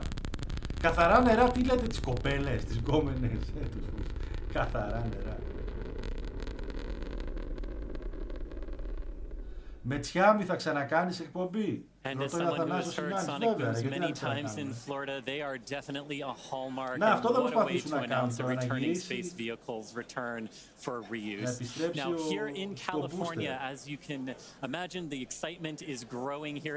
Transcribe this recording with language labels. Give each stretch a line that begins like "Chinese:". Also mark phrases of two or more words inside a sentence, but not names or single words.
Greek: Καθαρά νερά, τι λέτε τις κοπέλες, τις γκόμενες, καθαρά νερά. Με Τσιάμη θα ξανακάνεις εκπομπή.
English: And as someone who has heard sonic booms many times in Florida, they are definitely a hallmark. And what a way to announce a returning space vehicle's return for reuse. Now, here in California, as you can imagine, the excitement is growing here.